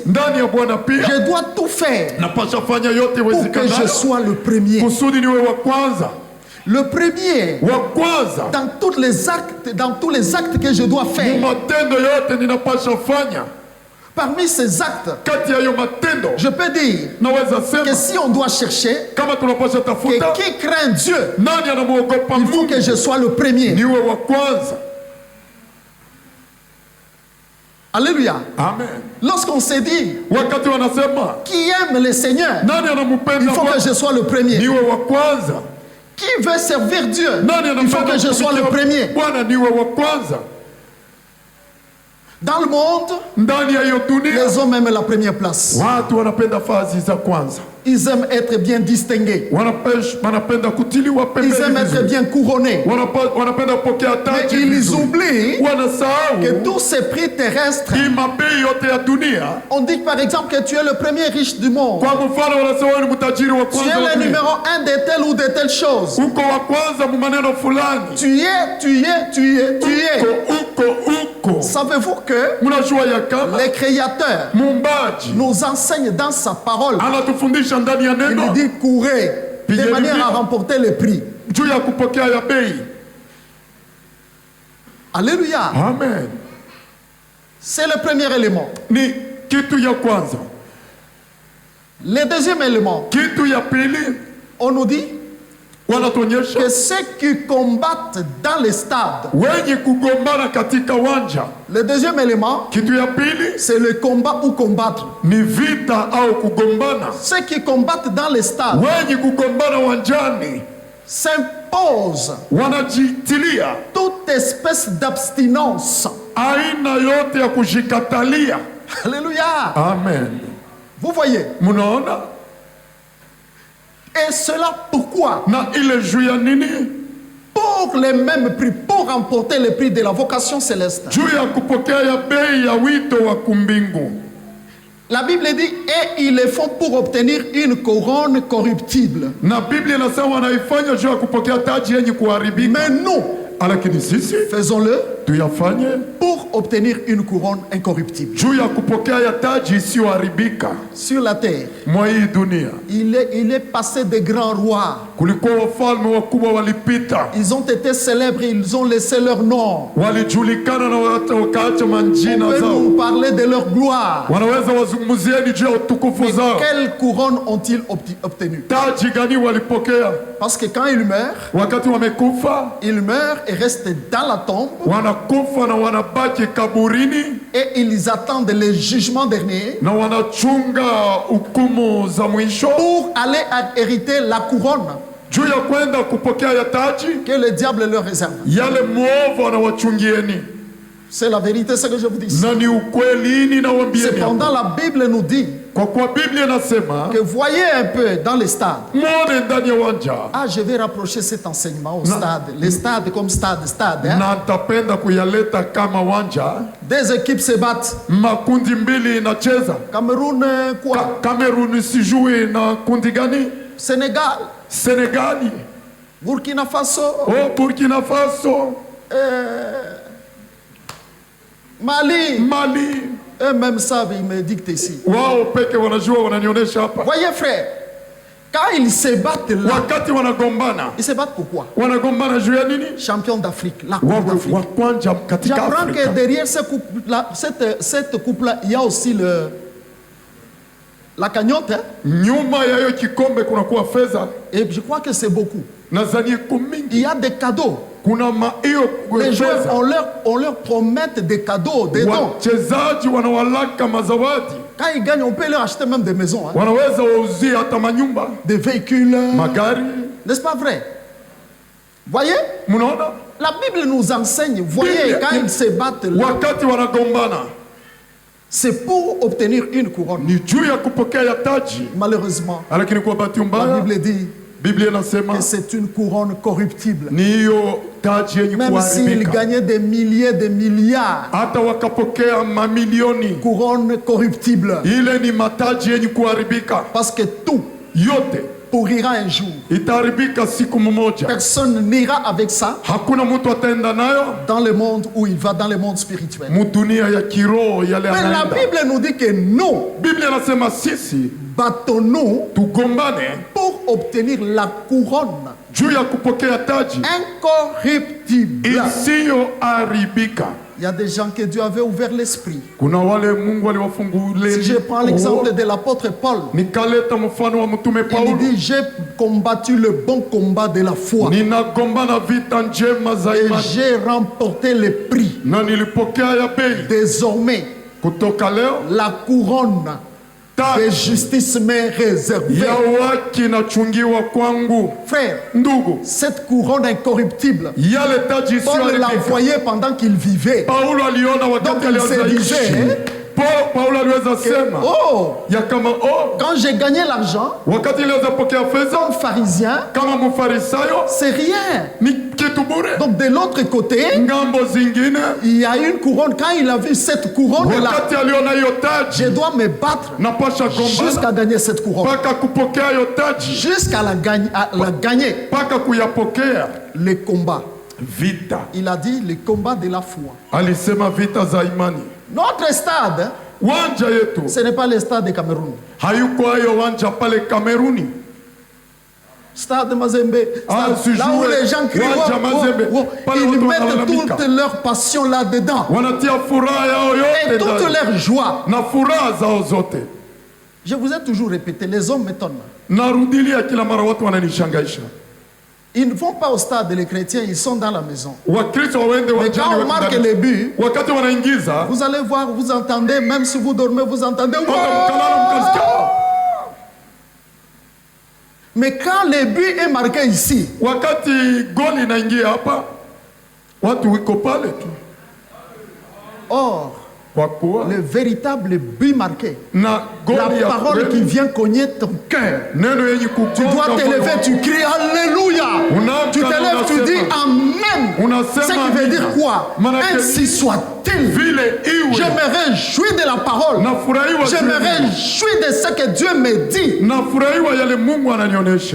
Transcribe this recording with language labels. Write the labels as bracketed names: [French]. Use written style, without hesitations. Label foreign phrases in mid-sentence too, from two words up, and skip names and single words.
[Swahili] ndani ya Bwana pia [French] je dois tout faire [Swahili] napasha fanya yote [French] pour que je [Swahili] iwezekanayo [French] sois le premier? [Swahili] kusudi niwe wa kwanza, [French] Le premier [Swahili] wa kwanza [French] dans tous les actes que je dois [Swahili] mu [French] faire. [Swahili] matendo yote ninapasha fanya. [French] Parmi ces actes, [Swahili] Kati ya hiyo matendo [French] je peux dire [Swahili] naweza [French] que [Swahili] sema [French] si on doit chercher [Swahili] kama tunapasha [French] que [Swahili] tafuta [French] qui craint Dieu, [Swahili] nani anamuogopa [French] il faut [Swahili] Mungu, [French] que je sois le premier. [Swahili] niwe wa kwanza. [French] Alléluia. Amen. Lorsqu'on s'est dit [Swahili] Wakati wanasema [French] qui aime le Seigneur, [Swahili] nani [French] il [Swahili] anamupenda [French] faut que [Swahili] Bwana, [French] je sois le premier. [Swahili] niwe wa kwanza. [French] Qui veut servir Dieu, [Swahili] Nani [French] il faut [Swahili] anapenda [French] que je sois le [Swahili] kutumikia [French] premier. [Swahili] Bwana, niwe wa kwanza. [French] Dans le monde, [Swahili] Ndani ya hiyo dunia [French] les hommes aiment la première place. [Swahili] watu wanapenda fazi za kwanza. [French] Ils aiment être bien distingués. [Swahili] wanapenda kutiliwa [French] Ils aiment [Swahili] pembeni [French] être [Swahili] vizuri. [French] bien couronnés. [Swahili] Wanapenda kupokea [French] Mais [Swahili] taji [French] ils [Swahili] vizuri. [French] oublient que [Swahili] Wanasahau [French] tous ces prix terrestres, [Swahili] hii mabei yote ya dunia. [French] on dit par exemple que tu es le premier riche du monde. [Swahili] Kwa mfano wanasema wewe ni mtajiri wa [French] Tu [Swahili] kwanza [French] es [Swahili] wa [French] le [Swahili] dunia. [French] numéro 1 de telle ou de telle chose. [Swahili] Uko wa kwanza mu maneno fulani. Uko. [French] Savez-vous que [Swahili] Mnajua ya kama [French] les créateurs [Swahili] muumbaji [French] nous enseignent dans sa parole. [Swahili] anatufundisha ndani ya [French] Il [Swahili] neno [French] nous dit courez de Pigez manière le à prix. remporter le prix. [Swahili] juu ya kupokea ya bei. [French] Alléluia. Amen. C'est le premier élément. [Swahili] Ni kitu ya kwanza. [French] Le deuxième élément, [Swahili] Kitu ya pili [French] on nous dit [Swahili] wanatuonyesha [French] que ceux qui combattent dans les stades, [Swahili] wenye kugombana katika wanja. [French] le deuxième élément, [Swahili] Kitu ya pili [French] c'est le combat ou combattre. [Swahili] ni vita au kugombana. [French] Ceux qui combattent dans les stades [Swahili] Wenye kugombana wanjani [French] s'imposent [Swahili] wanajitilia [French] toute espèce d'abstinence. [Swahili] aina yote ya kujikatalia. [French] Alléluia. Amen. Vous voyez. [Swahili] Munaona? [French] Et cela pourquoi? [Swahili] Na ile juu ya nini? [French] Pour les mêmes prix, pour remporter le prix de la vocation céleste. [Swahili] Juu ya kupokea ya bei ya wito wa kumbingu. [French] La Bible dit, et ils le font pour obtenir une couronne corruptible. [Swahili] Na Biblia inasema wanaifanya juu ya kupokea taji yenye kuharibika. [French] Mais nous, [Swahili] Lakini sisi [French] faisons-le [Swahili] tuyafanye [French] pour obtenir une couronne incorruptible. [Swahili] juu ya kupokea ya taji isiyoharibika. [French] Sur la terre, [Swahili] Mwa hii dunia [French] il est passé de grands rois. [Swahili] kulikuwa wafalme wakubwa walipita, [French] Ils ont été célèbres, ils ont laissé leur nom. [Swahili] walijulikana na wakaacha [French] On [Swahili] manjina [French] peut [Swahili] zao. [French] nous parler de leur gloire. [Swahili] Wanaweza wazungumzieni juu ya utukufu [French] Mais [Swahili] zao. [French] quelle couronne ont-ils obtenu? [Swahili] Taji gani walipokea? [French] Parce que quand ils meurent, [Swahili] Wakati wamekufa [French] ils meurent et restent dans la tombe [Swahili] wanakufa na wanabaki kaburini [French] et ils attendent le jugement dernier [Swahili] na wanachunga hukumu za mwisho [French] pour aller hériter la couronne [Swahili] juu ya kwenda kupokea ya taji [French] que le diable leur réserve. [Swahili] yale mwovu anawachungieni. [French] C'est la vérité, ce que je vous dis. [Swahili] Na ni ukweli ninawaambieni [French] Cependant, [Swahili] hapa. [French] la Bible nous dit [Swahili] Kwa kuwa Biblia inasema [French] que voyez un peu dans les stades. [Swahili] mwone ndani ya uwanja, [French] Ah, je vais rapprocher cet enseignement au stade. Les stades comme stade, hein. [Swahili] na nitapenda kuyaleta kama wanja. [French] Des équipes se battent. [Swahili] Makundi mbili inacheza. [French] Cameroun, quoi? [Swahili] Cameroon sijui na kundi gani? [French] Sénégal, [Swahili] Senegali, [French] Burkina Faso, [Swahili] Burkina Faso, [French] Mali. [Swahili] Mali. [French] Eux-mêmes savent, ils me dictent ici. [Swahili] Wao peke wanajua, wananionyesha hapa. [French] Voyez, frère, quand ils se battent là, [Swahili] Wakati wanagombana, [French] ils se battent pourquoi? [Swahili] wanagombana juu ya nini? [French] Champion d'Afrique, la Coupe d'Afrique. [Swahili] Wa kwanza katika [French] J'apprends que [Swahili] Afrika. [French] derrière cette coupe-là, il y a aussi la cagnotte. Hein? [Swahili] Nyuma ya hiyo kikombe kuna kuwa fedha. [French] Et je crois que c'est beaucoup. [Swahili] Nadhani iko mingi. [French] Il y a des cadeaux. [Swahili] Kuna hiyo [French] Les joueurs, [Swahili] fedha. [French] on leur promet des cadeaux, des dons. [Swahili] Wachezaji wanawalaka mazawadi. [French] Quand ils gagnent, on peut leur acheter même des maisons, hein? [Swahili] Wanaweza wauzie hata manyumba, [French] Des véhicules. [Swahili] magari. [French] N'est-ce pas vrai? Voyez? [Swahili] Mnaona? [French] La Bible nous enseigne, voyez, [Swahili] Bible- [French] quand ils se battent là, [Swahili] Wakati wanagombana [French] c'est pour obtenir une couronne. [Swahili] ni juu ya kupokea ya taji. [French] Malheureusement, [Swahili] Lakini kwa bahati [French] la [Swahili] mbaya [French] Bible dit [Swahili] Biblia inasema [French] que c'est une couronne corruptible. [Swahili] ni hiyo taji yenye [French] Même s'ils [Swahili] kuharibika. [French] gagnaient des milliers, des milliards, [Swahili] Hata wakapokea mamilioni, [French] couronne corruptible. [Swahili] ile ni mataji yenye kuharibika. [French] Parce que tout [Swahili] Yote [French] pourrira un jour. [Swahili] itaharibika siku mmoja. [French] Personne n'ira avec ça [Swahili] Hakuna mtu ataenda nayo [French] dans le monde où il va, dans le monde spirituel. [Swahili] mudunia ya kiroho yale [French] Mais la [Swahili] anaenda. [French] Bible nous dit que nous, [Swahili] Biblia inasema sisi [French] battons-nous [Swahili] tugombane [French] pour obtenir la couronne [Swahili] juu ya kupokea taji [French] incorruptible. [Swahili] isiyoharibika. [French] Il y a des gens que Dieu avait ouvert l'esprit. [Swahili] Kuna wale Mungu aliwafungulia. [French] Si je prends l'exemple de l'apôtre Paul, [Swahili] Nikaleta mfano wa mtume [French] il [Swahili] Paulo. [French] dit, j'ai combattu le bon combat de la foi [Swahili] Ninagombana vita njema za [French] et [Swahili] imani [French] j'ai remporté le prix. [Swahili] na nilipokea ya bei. [French] Désormais, [Swahili] Kutoka leo [French] la couronne de [Swahili] taji [French] justice m'est réservée. [Swahili] ya haki inachungiwa kwangu. [French] Frère, [Swahili] Ndugu, [French] cette couronne incorruptible, [Swahili] yale taji [French] Paul l'a [Swahili] isiyoharibika [French] envoyée pendant qu'il vivait. [Swahili] Paulo aliona [French] Donc [Swahili] wakati [French] il se [Swahili] alianza [French] disait, [Swahili] ishi. Paulo aliweza sema [French] Oh, [Swahili] ya kama [French] quand j'ai gagné l'argent, [Swahili] wakati iliweza pokea fedha [French] comme pharisien, [Swahili] kama mfarisayo [French] c'est rien. [Swahili] ni kitu bure. [French] Donc de l'autre côté, [Swahili] Ngambo zingine, [French] il y a une couronne. Quand il a vu cette couronne-là, [Swahili] wakati aliona hiyo [French] je [Swahili] taji, [French] dois me battre [Swahili] napasha kombana [French] jusqu'à gagner cette couronne. [Swahili] mpaka kupokea hiyo taji, [French] Jusqu'à la gagner. [Swahili] mpaka kuyapokea. [French] Les combats. [Swahili] Vita, [French] Il a dit les combats de la foi. [Swahili] alisema vita za imani. [French] Notre stade, [Swahili] Wanja yetu [French] ce n'est pas le stade de Cameroun. [Swahili] hayuko hayo wanja pale Kameruni. [French] Stade Mazembe, [Swahili] Ah, [French] stade, là où les gens crient, [Swahili] Wanja Mazembe. Pale [French] ils [Swahili] watu [French] mettent [Swahili] wanalalamika. [French] toute leur passion là-dedans. [Swahili] Wanatia furaha yao [French] Et [Swahili] yote [French] toute [Swahili] ndani. [French] leur joie. [Swahili] Na furaha zao zote. [French] Je vous ai toujours répété, les hommes m'étonnent. [Swahili] Narudilia kila mara, watu wananishangaisha. [French] Ils ne vont pas au stade, les chrétiens, ils sont dans la maison. [Swahili] Wakristo waende [French] Mais [Swahili] wanjani [French] quand on marque les buts, [Swahili] wakati wanaingiza [French] vous allez voir, vous entendez, même si vous dormez, vous entendez. [Swahili] hata mkalala mkasikia. [French] Mais quand le but est marqué ici, [Swahili] Wakati goli inaingia hapa, watu wiko pale tu, [French] or, [Swahili] kwa kuwa [French] le véritable but marqué, [Swahili] na [French] la [Swahili] goli ya [French] parole qui [Swahili] kweli, [French] vient cogner ton cœur. [Swahili] neno yenye [French] Tu dois [Swahili] kugonga [French] t'élever, [Swahili] moyo. [French] tu cries Alléluia. [Swahili] Unaamka [French] Tu [Swahili] na [French] t'élèves, tu [Swahili] unasema. [French] dis Amen. [Swahili] Unasema [French] Ce qui veut dire [Swahili] amina. [French] quoi? [Swahili] Manake [French] Ainsi soit-il. [Swahili] vile [French] Je [Swahili] iwe. [French] me réjouis de la parole. [Swahili] Nafurahiwa [French] Je me [Swahili] juu ya neno. [French] réjouis de ce que Dieu me dit. [Swahili] Nafurahiwa yale Mungu ananionyesha.